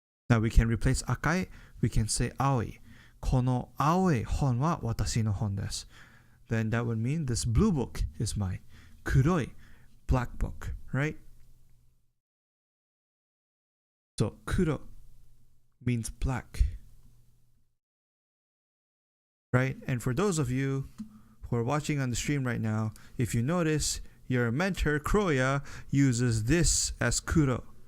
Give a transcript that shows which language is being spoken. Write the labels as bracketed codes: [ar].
[en] Now we can replace 赤い we can say 青い。 [ja] この青い本は私の本です。 [en] Then that would mean this blue book is mine. 黒い black book, right? So 黒 means black. Right? And for those of you who are watching on the stream right now, if you notice, your mentor, Kroya, uses this as kuro.